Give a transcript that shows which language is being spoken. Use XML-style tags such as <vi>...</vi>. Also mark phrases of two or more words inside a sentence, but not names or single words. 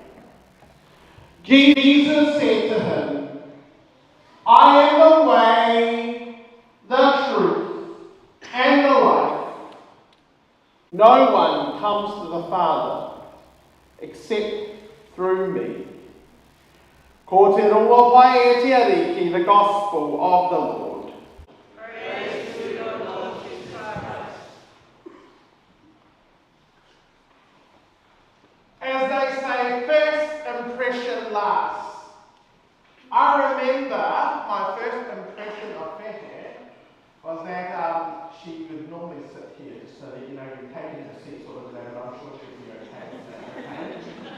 <en>Jesus said to him, "I am the way, the truth, and the life. No one comes to the Father except through me."</en> <mi>Ko te rongo pai e te ariki,</mi> <en>the gospel of the Lord. Praise to your Lord Jesus Christ. As they say, first impression lasts. I remember my first impression of Fehe was that she would normally sit here so that, you taking a seat sort of there, but I'm sure she'll be okay with that, okay?</en>